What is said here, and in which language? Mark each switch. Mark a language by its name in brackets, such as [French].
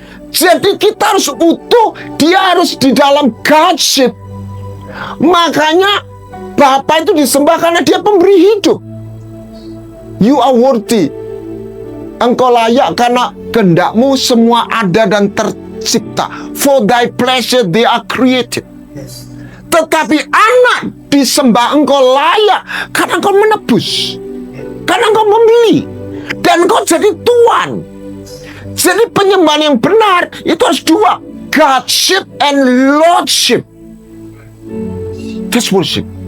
[Indonesian] Jadi kita harus utuh, dia harus di dalam Godship. Makanya Bapa itu disembah karena dia pemberi hidup. [English] You are worthy. [Indonesian] Engkau layak karena kehendakmu semua ada dan tercipta. [English] For thy pleasure they are created. [Indonesian] Tetapi anak disembah, engkau layak karena engkau menebus, karena engkau membeli, dan engkau jadi Tuhan. Jadi penyembahan yang benar itu harus dua, [English] Godship and Lordship. That's worship.